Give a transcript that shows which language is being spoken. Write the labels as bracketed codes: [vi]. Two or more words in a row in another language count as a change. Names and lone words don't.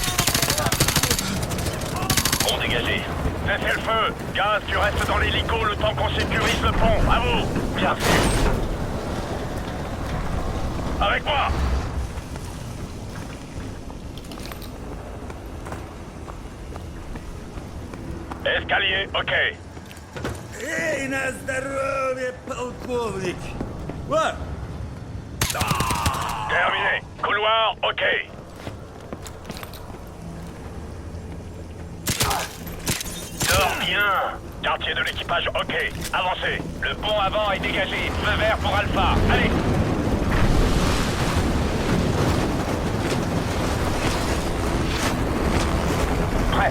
[fr] Bon dégagé. Cessez le feu. Gaz, tu restes dans l'hélico le temps qu'on sécurise le pont. À vous. Bien sûr. Avec moi. Escalier, ok. [ru] Эй, на здоровье, полковник! Вот! [fr] Terminé. Couloir, ok. Dors bien. Quartier de l'équipage, ok. Avancez. Le pont avant est dégagé. Feu vert pour Alpha. Allez. Prêt.